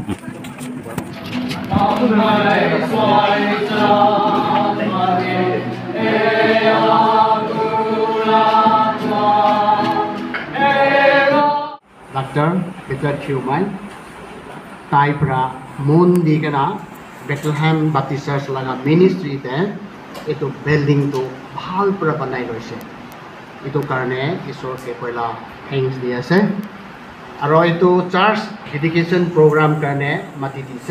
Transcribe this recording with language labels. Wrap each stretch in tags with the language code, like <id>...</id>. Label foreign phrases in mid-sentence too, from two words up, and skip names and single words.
<nag>Dr. Peter Human, Thai pra mundi kana Bethlehem Baptist Church laga ministry te itu building to bhal pura banai roise. Itu karone isor ke pela thanks di ase. Aro itu</nag> <en>church dedication program</en> <nag>karone mati dise.</nag>